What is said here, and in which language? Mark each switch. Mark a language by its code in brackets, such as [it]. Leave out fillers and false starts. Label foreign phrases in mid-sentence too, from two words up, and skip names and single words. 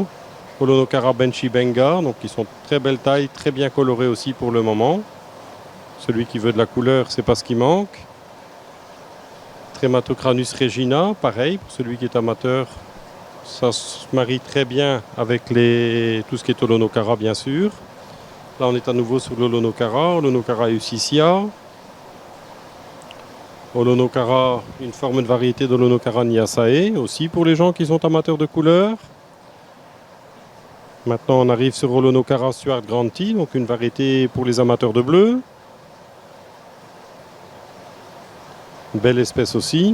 [fr] Holonocara benchi benga, donc qui sont très belle taille, très bien colorés aussi pour le moment. Celui qui veut de la couleur, c'est pas ce qui manque. Trematocranus regina, pareil, pour celui qui est amateur, ça se marie très bien avec tout ce qui est Holonocara, bien sûr. Là, on est à nouveau sur l'Holonocara, Holonocara eucicia. Holonocara, une forme de variété d'Holonocara niasae, aussi pour les gens qui sont amateurs de couleurs. Maintenant, on arrive sur Holonocara Stuart Granti, donc une variété pour les amateurs de bleu. Une belle espèce aussi.